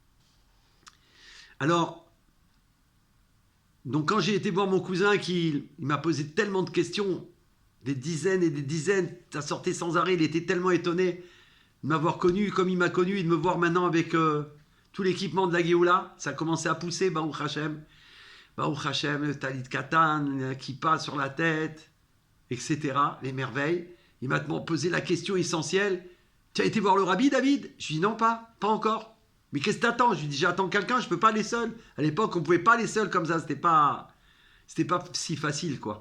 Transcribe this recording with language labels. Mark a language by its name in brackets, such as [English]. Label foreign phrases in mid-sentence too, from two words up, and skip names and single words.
[French] Alors, donc quand j'ai été voir mon cousin il m'a posé tellement de questions, des dizaines et des dizaines, ça sortait sans arrêt, il était tellement étonné de m'avoir connu comme il m'a connu et de me voir maintenant avec tout l'équipement de la Géoula. Ça a commencé à pousser, [Hebrew] ברוך השם, [French] le [Hebrew] טלית קטן [French] qui passe sur la tête, etc. Les merveilles. Il m'a posé la question essentielle. Tu as été voir le rabbi, David? Je lui ai dit non, pas encore. Mais qu'est-ce que t'attends? Je lui ai dit j'attends quelqu'un, je peux pas aller seul. À l'époque, on pouvait pas aller seul comme ça, c'était pas si facile, quoi.